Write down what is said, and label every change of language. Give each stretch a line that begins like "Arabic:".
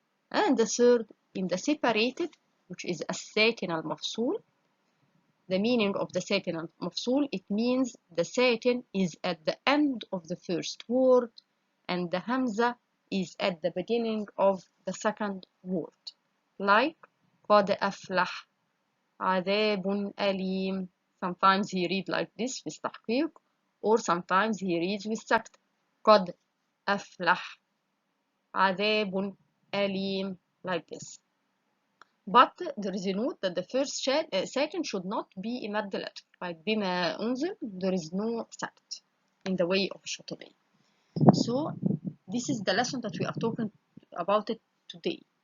English: And the third, in the separated, which is as-sakin al-mafsul. The meaning of the sakin al-mafsul, it means the sakin is at the end of the first word and the hamza is at the beginning of the second word.
Arabic: Like قد أفلح, عذاب أليم.
English: Sometimes he reads like this with tahqiq, or sometimes he reads with Sakt.
Arabic: قد أفلح, عذاب أليم,
English: like this. But there is a note that the first sakin should not be a mad letter. Like
Arabic: بما أنزل,
English: there is no Sakt in the way of Shatibi. So this is the lesson that we are talking about it today.